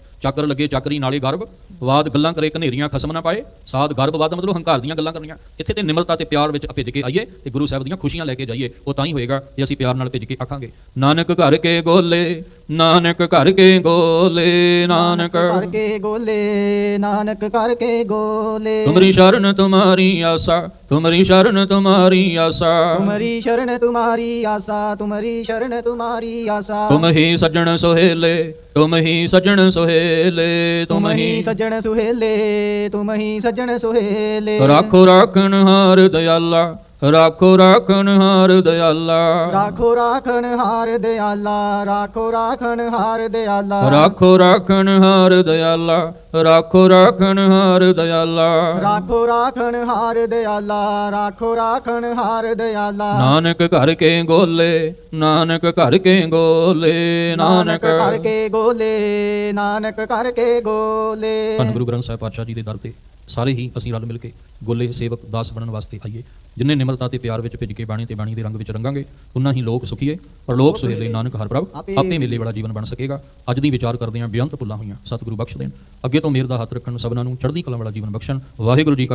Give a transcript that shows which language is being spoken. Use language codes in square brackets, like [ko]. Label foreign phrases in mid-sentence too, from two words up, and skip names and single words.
[pa] ਚਾਕਰ ਲੱਗੇ ਚਾਕਰੀ ਨਾਲੇ ਗਰਭ ਵਾਦ, ਗੱਲਾਂ ਕਰੇ ਘਨੇਰੀਆਂ ਖਸਮ ਨਾ ਪਾਏ ਸਾਧ ਗਰਭ ਵਾਦ, ਮਤਲਬ ਹੰਕਾਰ ਦੀਆਂ ਗੱਲਾਂ ਕਰਨੀਆਂ। ਇੱਥੇ ਤੇ ਨਿਮਰਤਾ ਤੇ ਪਿਆਰ ਵਿੱਚ ਭਿੱਜ ਕੇ ਆਈਏ ਤੇ ਗੁਰੂ ਸਾਹਿਬ ਦੀਆਂ ਖੁਸ਼ੀਆਂ ਲੈ ਕੇ ਜਾਈਏ। ਉਹ ਤਾਂ ਹੀ ਹੋਏਗਾ ਜੇ ਅਸੀਂ ਪਿਆਰ ਨਾਲ ਭਿੱਜ ਕੇ ਆਖਾਂਗੇ ਨਾਨਕ ਘਰ ਕੇ ਗੋਲੇ, ਨਾਨਕ ਘਰ ਕੇ ਗੋਲੇ, ਨਾਨਕ ਕਰ ਕੇ ਗੋਲੇ ਨਾਨਕ ਕਰ ਕੇ ਗੋਲੇ ਤੁਮਰੀ ਸ਼ਰਨ ਤੁਮਾਰੀ ਆਸਾ, ਤੁਮਰੀ ਸ਼ਰਨ ਤੁਮਾਰੀ ਆਸਾ, ਤੁਮ੍ਹਾਰੀ ਸ਼ਰਣ ਤੁਮ੍ਹਾਰੀ ਆਸਾ, ਤੁਮ੍ਹਾਰੀ ਸ਼ਰਣ ਤੁਮ੍ਹਾਰੀ ਆਸਾ। ਤੁਮ ਹੀ ਸੱਜਣ ਸੁਹੇਲੇ, ਤੁਮ ਹੀ ਸੱਜਣ ਸੁਹੇਲੇ, ਤੁਮ ਹੀ ਸੱਜਣ ਸੁਹੇਲੇ, ਤੁਮ ਹੀ ਸੱਜਣ ਸੁਹੇਲੇ। ਰਾਖੋ ਰਾਖਣ ਹਾਰ ਦਇਆਲਾ, ਰਾਖੋ ਰਾਖਣ ਹਾਰ ਦਇਆਲਾ, ਰਾਖੋ ਰਾਖਣ ਹਾਰ ਦਇਆਲਾ, ਰਾਖੋ ਰਾਖਣ ਹਾਰ ਦਇਆਲਾ। ਰਾਖੋ ਰਾਖਣ ਹਾਰ ਦਇਆਲਾ, ਰਾਖੋ ਰਾਖਣ ਹਾਰ ਦਇਆਲਾ। ਰਾਖੋ ਰਾਖਣ ਹਾਰ ਦਇਆਲਾ, ਰਾਖੋ ਰਾਖਣ ਹਾਰ ਦਇਆਲਾ। ਨਾਨਕ ਘਰ ਕੇ ਗੋਲੇ, ਨਾਨਕ ਘਰ ਕੇ ਗੋਲੇ, नानक ਨਾਨਕ ਕਰ ਕੇ ਗੋਲੇ, ਨਾਨਕ ਕਰ ਕੇ ਗੋਲੇ। ਧੰਨ ਗੁਰੂ ਗ੍ਰੰਥ ਸਾਹਿਬ ਪਾਤਸ਼ਾਹ ਜੀ ਦੇ ਦਰ ਤੇ ਸਾਰੇ ਹੀ ਅਸੀਂ ਰਲ ਮਿਲ ਕੇ ਗੋਲੇ ਸੇਵਕ ਦਾਸ ਬਣਨ ਵਾਸਤੇ ਆਈਏ। ਜਿੰਨੇ ਨਿਮਰਤਾ ਤੇ ਪਿਆਰ ਵਿੱਚ ਭਿੱਜ ਕੇ ਬਾਣੀ ਤੇ ਬਾਣੀ ਦੇ ਰੰਗ ਵਿੱਚ ਰੰਗਾਂਗੇ, ਉਨਾ ਹੀ ਲੋਕ ਸੁਖੀਏ ਪਰ ਲੋਕ ਸੁਹੇਲੇ ਨਾਨਕ ਹਰ ਪ੍ਰਭ ਆਪੇ ਮੇਲੇ ਵਾਲਾ ਜੀਵਨ ਬਣ ਸਕੇਗਾ। ਅੱਜ ਦੀ ਵਿਚਾਰ ਕਰਦੇ ਹਾਂ ਬੇਅੰਤ ਭੁੱਲਾਂ ਹੋਈਆਂ, ਸਤਿਗੁਰੂ ਬਖਸ਼ ਦੇਣ। ਅੱਗੇ ਤੋਂ ਮੇਰ ਦਾ ਹੱਥ ਰੱਖਣ, ਸਭਨਾਂ ਨੂੰ ਚੜ੍ਹਦੀ ਕਲਾ ਵਾਲਾ ਜੀਵਨ ਬਖਸ਼ਣ।